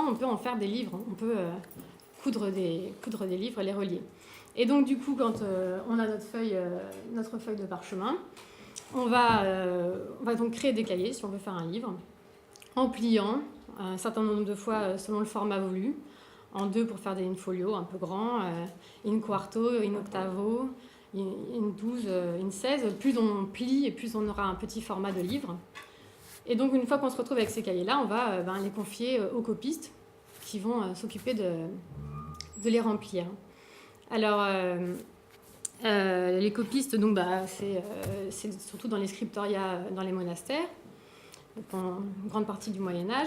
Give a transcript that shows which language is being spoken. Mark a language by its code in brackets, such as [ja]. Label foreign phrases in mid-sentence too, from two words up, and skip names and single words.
[fr] On peut en faire des livres. On peut coudre des livres et les relier. Et donc, du coup, quand on a notre feuille de parchemin, on va donc créer des cahiers si on veut faire un livre, en pliant un certain nombre de fois selon le format voulu. En 2 pour faire des in-folio un peu grands, in quarto, in octavo, in 12, in 16. Plus on plie et plus on aura un petit format de livre. Et donc une fois qu'on se retrouve avec ces cahiers-là, on va les confier aux copistes qui vont s'occuper de les remplir. Alors les copistes, donc, c'est surtout dans les scriptoria, dans les monastères, pendant une grande partie du Moyen-Âge.